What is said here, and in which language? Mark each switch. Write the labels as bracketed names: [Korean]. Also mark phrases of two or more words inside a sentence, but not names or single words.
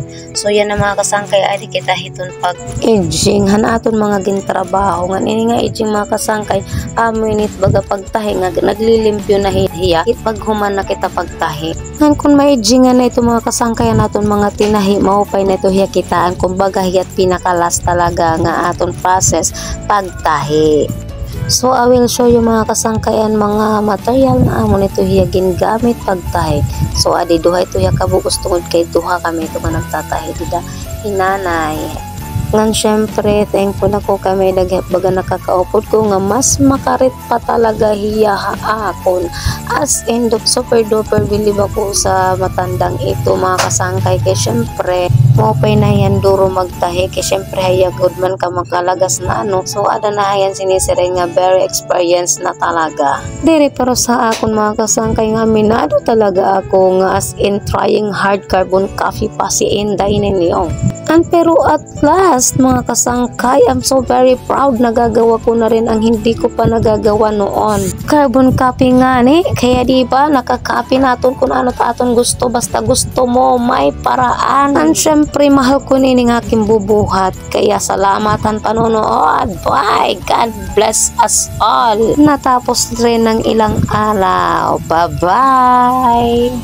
[Waray] So yan na mga kasangkay adi kita hiton pag aging han aton mga gintrabaho nga ini nga aging mga kasangkay amo init baga pagtahi nga naglilimpyo na hiya it paghuman na kita pagtahi. Han kun ma-aging na ito mga kasangkay naton mga tinahi maupay na ito hiya kitaan kumbaga hiyat pinakalas talaga nga aton process pagtahi. [English] So I will show you [Waray] mga kasangkayan mga material na amo nito hiya gingamit pagtahi. So adi duha ito hiya kabugos tungod kay duha kami ito nga nagtatahi dida hinanay. Ngan syempre thankful ako kami baga nakakaupod ko nga mas makarit pa talaga hiya haakon [English] as in super duper [Waray] bilib ako sa matandang ito mga kasangkay kay syempre maupay na yan duro magtahi kay syempre haya good man ka magkalagas na ano. So ada na yan sinisiring nga [English] very experienced [Waray] na talaga diri pero sa akon mga kasangkay nga minado talaga ako nga [English] as in trying hard carbon coffee [Waray] pa si Inday ninyo. And pero [English] at last [Waray] mga kasangkay, [English] I'm so very proud [Filipino] nagagawa ko na rin ang hindi ko pa nagagawa noon. [English] Carbon copy [Filipino] nga ni, kaya diba nakaka-copy naton kung ano ta aton gusto basta gusto mo may paraan. And syempre mahal ko nini ng aking bubuhat kaya salamatan panonood. [English] Bye! God bless us all. [Filipino] Natapos rin ng ilang araw. [English] Bye-bye!